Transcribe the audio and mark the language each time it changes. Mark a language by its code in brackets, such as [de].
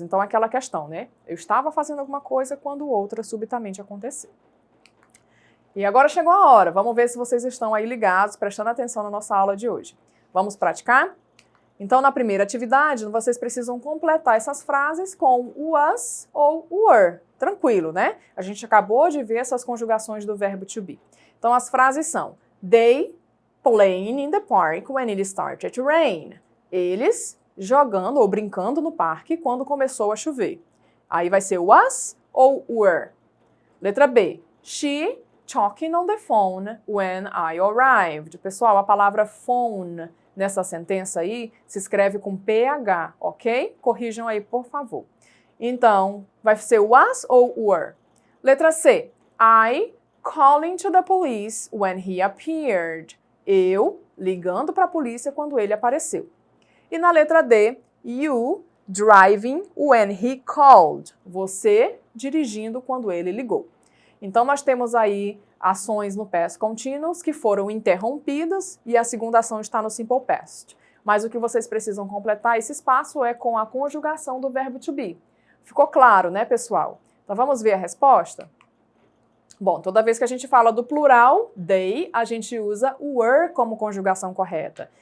[pt] Então, aquela questão, né? Eu estava fazendo alguma coisa quando outra subitamente aconteceu. E agora chegou a hora. Vamos ver se vocês estão aí ligados, prestando atenção na nossa aula de hoje. Vamos praticar? Então, na primeira atividade, vocês precisam completar essas frases com was ou were. Tranquilo, né? A gente acabou de ver essas conjugações do verbo to be. Então, as frases são: [en] they playing in the park when it started to rain. [pt] Eles jogando ou brincando no parque quando começou a chover. Aí vai ser was ou were. Letra B. [en] She talking on the phone when I arrived. [pt] Pessoal, a palavra phone nessa sentença aí se escreve com PH, ok? Corrijam aí, por favor. Então, vai ser was ou were? Letra C. [en] I calling to the police when he appeared. [pt] Eu ligando para a polícia quando ele apareceu. E na letra D, [en] you driving when he called. [pt] Você dirigindo quando ele ligou. Então, nós temos aí ações no Past Continuous que foram interrompidas e a segunda ação está no Simple Past. Mas o que vocês precisam completar esse espaço é com a conjugação do verbo to be. Ficou claro, né, pessoal? Então, vamos ver a resposta? Bom, toda vez que a gente fala do plural, they, a gente usa were como conjugação correta.